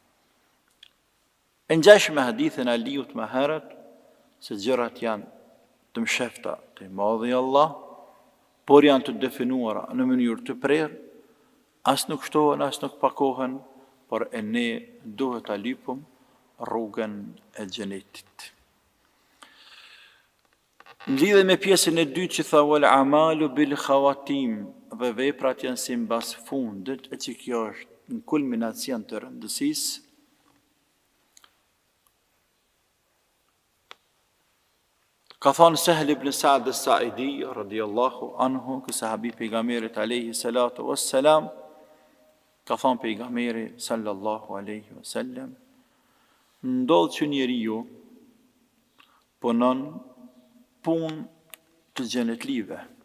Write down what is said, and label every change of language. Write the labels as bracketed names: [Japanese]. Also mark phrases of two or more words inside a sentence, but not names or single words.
[Albanian] E ngjesh me hadithin e Aliut më herët, se gjërat janë të mshefta të madhi Allah, por janë të definuara në mënyrë të prerë, as nuk shtohen, as nuk pakohen, por e ne duhet ta lypum rrugën e xhenetit. Në lidhje me pjesën e dytë që tha [Arabic] والأعمال بالخواتيم, [Albanian] dhe veprat janë si mbas fundit, e që kjo është në kulminacion të rëndësisë. Ka thonë Sahl ibn Sa'd as-Sa'idi [Arabic] رضي الله عنه, [Albanian] ky sahabi pejgamberit [Arabic] عليه الصلاة والسلام, [Albanian] ka thonë pejgamberi [Arabic] صلى الله عليه وسلم, [Albanian] ndodh që njeriu punon punë të xhenetlive.